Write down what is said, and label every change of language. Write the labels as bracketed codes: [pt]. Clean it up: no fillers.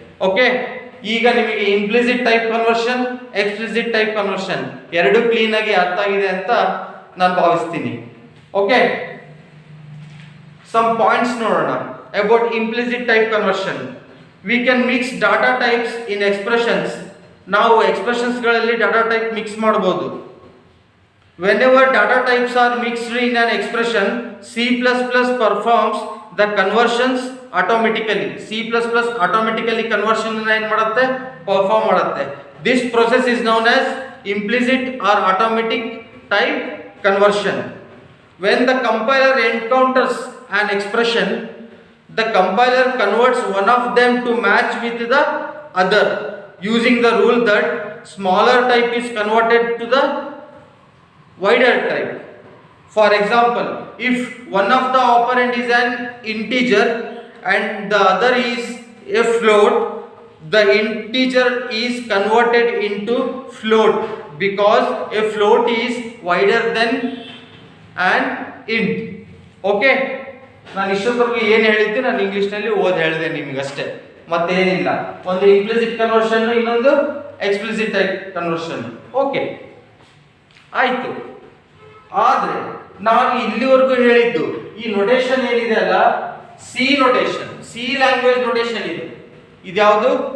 [kn] Okay, ಈಗ ನಿಮಗೆ implicit type conversion, explicit type conversion ಎರಡು ಕ್ಲೀನ್ ಆಗಿ ಅರ್ಥ ಆಗಿದೆ ಅಂತ ನಾನು ಭಾವಿಸ್ತೀನಿ. ಓಕೆ, ಸಮ್ ಪಾಯಿಂಟ್ಸ್ ನೋಡೋಣ about implicit type conversion. [en] We can mix data types in expressions. [kn] ನಾವು ಎಕ್ಸ್ಪ್ರೆಷನ್ಸ್ಗಳಲ್ಲಿ ಡಾಟಾ ಟೈಪ್ ಮಿಕ್ಸ್ ಮಾಡಬಹುದು. [en] Whenever data types are mixed in an expression, C++ performs the conversions automatically. [kn] C++ automatically conversion ಏನು ಮಾಡುತ್ತೆ? perform ಮಾಡುತ್ತೆ. [en] This process is known as implicit or automatic type conversion. When the compiler encounters an expression, the compiler converts one of them to match with the other using the rule that smaller type is converted to the wider type. For example, if one of the operand is an integer and the other is a float, the integer is converted into float because a float is wider than an int. [kn] Okay, ನಾನು ಇಷ್ಟೊತ್ತವರೆಗೂ ಏನು ಹೇಳಿದ್ದೆ ನಾನು ಇಂಗ್ಲಿಷ್ನಲ್ಲಿ ಓದಿ ಹೇಳಿದೆ ನಿಮಗಷ್ಟೇ, ಮತ್ತೇನಿಲ್ಲ. ಒಂದು implicit conversion, ಇನ್ನೊಂದು ಎಕ್ಸ್ಪ್ಲಿಸಿಟ್ ಟೈಪ್ ಕನ್ವರ್ಷನ್. ಓಕೆ, ಆಯ್ತು. ಆದ್ರೆ ನಾನು ಇಲ್ಲಿವರೆಗೂ ಹೇಳಿದ್ದು ಈ ನೊಟೇಷನ್ ಏನಿದೆ ಅಲ್ಲ, C notation, C language notation ಇದೆ. ಇದ್ಯಾವುದು?